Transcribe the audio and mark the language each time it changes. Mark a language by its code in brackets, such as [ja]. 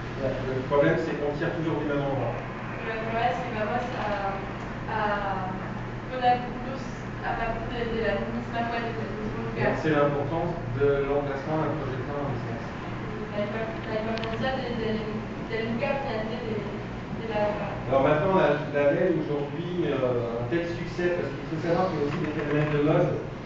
[fr] Le problème c'est qu'on tire toujours du même endroit. [es] Pero el problema es que vamos a poner luz a partir de la misma fuente, del mismo lugar. [fr] C'est l'importance de l'emplacement d'un projecteur en distance. [es] La importancia del lugar de la lámpara. [fr] Alors maintenant, la LED aujourd'hui a un tel succès parce qu'il faut savoir qu'il y a aussi des phénomènes de mode.